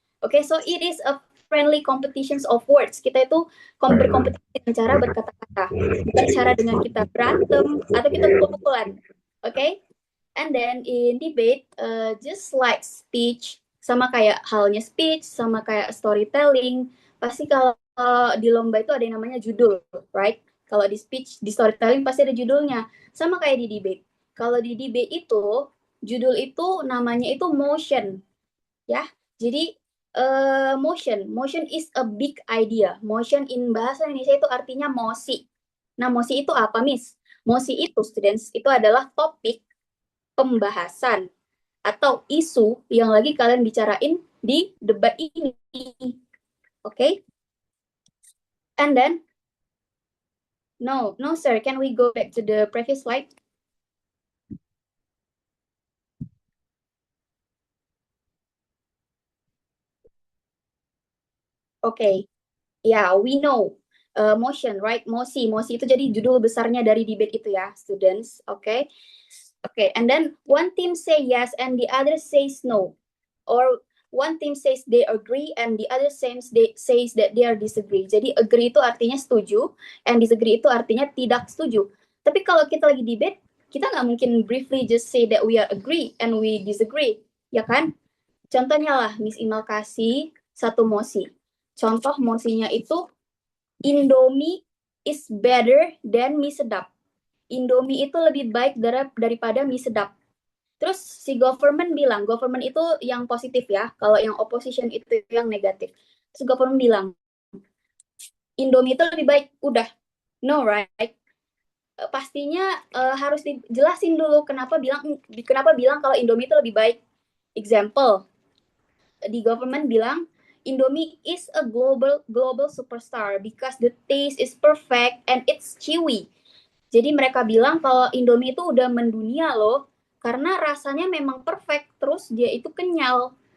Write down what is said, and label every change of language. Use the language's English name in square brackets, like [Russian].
[English] Oke, so it is a friendly competitions of words. [Indonesian] Kita itu berkompetisi dengan cara berkata-kata, bukan cara dengan kita berantem atau kita pukul-pukulan. Oke? [English] And then in debate, just like speech, [Indonesian] sama kayak halnya speech, sama kayak storytelling, pasti kalau di lomba itu ada yang namanya judul, [English] right? [Indonesian] Kalau di speech, di storytelling pasti ada judulnya. Sama kayak di debate. Kalau di debate itu, judul itu namanya itu motion, ya. Jadi [English] motion is a big idea. [Indonesian] Motion in bahasa Indonesia itu artinya mosi. Nah, mosi itu apa, Miss? Mosi itu, students, itu adalah topik, pembahasan, atau isu yang lagi kalian bicarain di debat ini. [English] Oke? And then, no, sir. Can we go back to the previous slide? Okay. Yeah, we know. Motion, right? [Indonesian] Mosi itu jadi judul besarnya dari debate itu ya, students. [English] Okay. And then one team say yes and the other says no. Or one team says they agree and the other says that they are disagree. [Indonesian] Jadi agree itu artinya setuju and disagree itu artinya tidak setuju. Tapi kalau kita lagi debate, kita nggak mungkin [English] briefly just say that we are agree and we disagree, [Indonesian] ya kan? Contohnya lah, Miss Imal kasih satu mosi. Contoh mosinya itu Indomie [English] is better than [Indonesian] mie sedap. Indomie itu lebih baik daripada mie sedap. Terus si government bilang, government itu yang positif ya, kalau yang opposition itu yang negatif. Terus government bilang, Indomie itu lebih baik, udah. [English] No, right? [Indonesian] Pastinya harus dijelasin dulu kenapa bilang kalau Indomie itu lebih baik. [English] Example, [Indonesian] di government bilang, [English] Indomie is a global superstar because the taste is perfect and it's chewy. [Indonesian] Jadi mereka bilang kalau Indomie itu udah mendunia loh, karena rasanya memang perfect, terus dia itu kenyal.